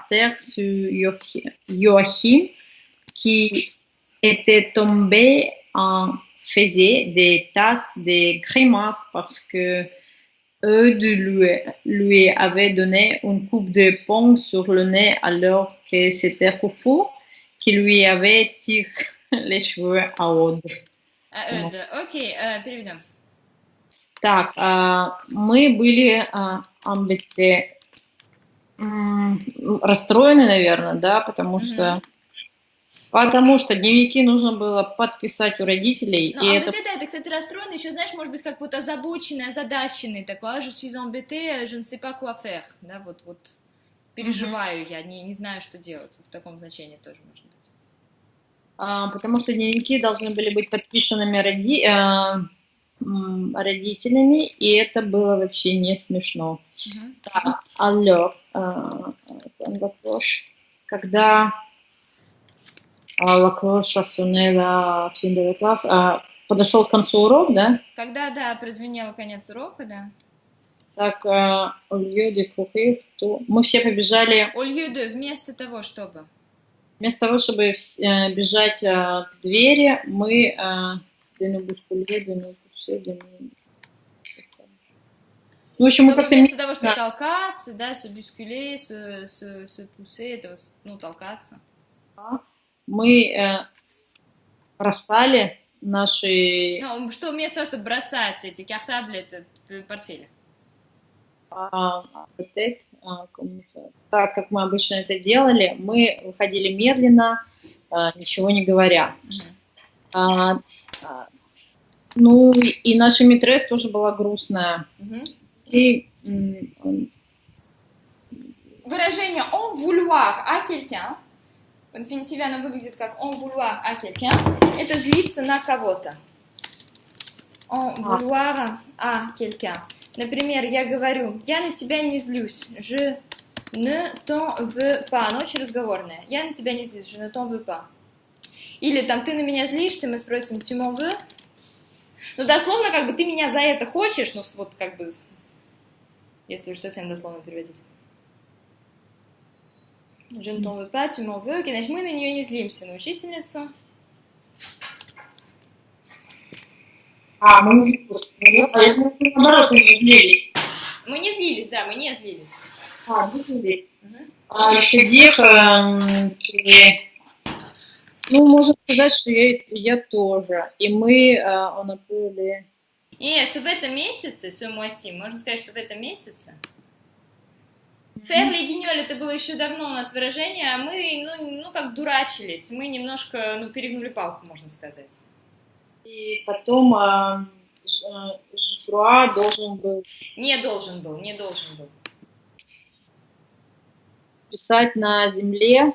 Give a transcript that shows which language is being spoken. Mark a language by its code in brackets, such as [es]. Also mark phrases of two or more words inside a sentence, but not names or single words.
[fr] terre sur Joachim qui était tombé en faisait des tasses de grimaces parce que Eudes lui avait donné une coupe de poing sur le nez alors que c'était Koufour qui lui avait les cheveux à Aude. [ru] Окей, переведем. Так, мы были расстроены, наверное, да, потому что дневники нужно было подписать у родителей. Ну, и а вот это, кстати, расстроенный, еще, знаешь, может быть, как вот озабоченный, озадаченный такой, [fr] je suis embêté, je ne sais pas quoi faire, [ru] да, вот переживаю я, не знаю, что делать, в таком значении тоже может быть. Потому что дневники должны были быть подписанными родителями, и это было вообще не смешно. Так, [fr] alors, когда la cloche a sonné la fin de la classe, [ru] подошел к концу урок, да? Когда, да, прозвенел конец урока, да. Так, [fr] au lieu de courir, [ru] мы все побежали... [fr] Au lieu de, [ru] вместо того, чтобы... Вместо того, чтобы бежать к двери, мы... Ну, в общем, мы как-то... Вместо того, чтобы толкаться, да, [fr] se bousculer, se pousser, [ru] это, ну, толкаться. Мы бросали наши... Ну, что вместо того, чтобы бросать эти картабли, это портфели? Так, как мы обычно это делали, мы выходили медленно, ничего не говоря. Ну, и наша митресс тоже была грустная. И... [fr] Выражение en vouloir à quelqu'un, [ru] в инфинитиве оно выглядит как [fr] en vouloir à quelqu'un, [ru] это злиться на кого-то. [fr] En vouloir à quelqu'un. [ru] Например, я говорю, я на тебя не злюсь, [fr] je ne t'en veux pas. [ru] Оно очень разговорное. Я на тебя не злюсь, [fr] je ne t'en veux pas. [ru] Или там, ты на меня злишься, мы спросим, [fr] tu m'en veux? [ru] Ну, дословно, как бы, ты меня за это хочешь, ну, вот, как бы, если уж совсем дословно переводить. [fr] Je ne t'en veux pas, tu m'en veux. [ru] Значит, мы на нее не злимся, на учительницу. Мы не злились. Наоборот, мы не злились. Мы не злились, да, мы не злились. Не злились. Еще ну, можно сказать, что я тоже. И мы, он апреле... Нет, что в этом месяце, [fr] ce mois-ci, [ru] можно сказать, что в этом месяце. [fr] Faire les guignols, [ru] это было еще давно у нас выражение, а мы, ну, как дурачились, мы немножко, ну, перегнули палку, можно сказать. И потом Жуа должен был... Не должен был. Писать на земле...